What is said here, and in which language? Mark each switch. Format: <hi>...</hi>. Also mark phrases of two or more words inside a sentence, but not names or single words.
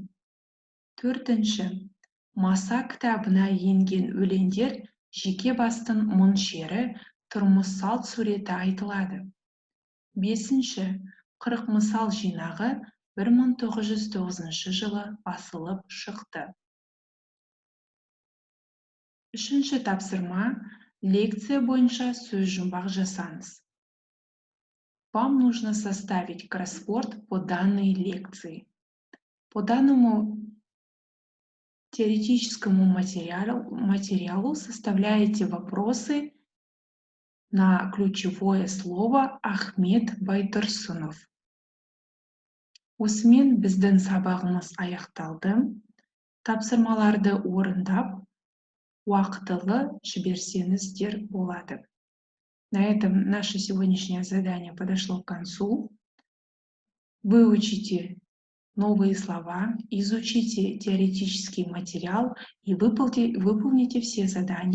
<kk>Төртінші, Маса кітабына енген өлеңдер жеке бастың мұң шері, тұрмыс салт суреті айтылады. Бесінші, 40 мысал жинағы 1909 жылы басылып шықты. Үшінші тапсырма, лекция бойынша сөз жұмбақ жасаңыз.</kk> <ru>Вам нужно составить кроссворд по данной лекции. По данному теоретическому материалу составляете вопросы на ключевое слово Ахмет Байтұрсынов.</ru> <kk>Осымен біздің сабағымыз аяқталды. Тапсырмаларды орындап, уақытылы жіберсеңіздер болады.</kk> <ru>На этом наше сегодняшнее задание подошло к концу. Выучите новые слова, изучите теоретический материал и выполните все задания.</ru>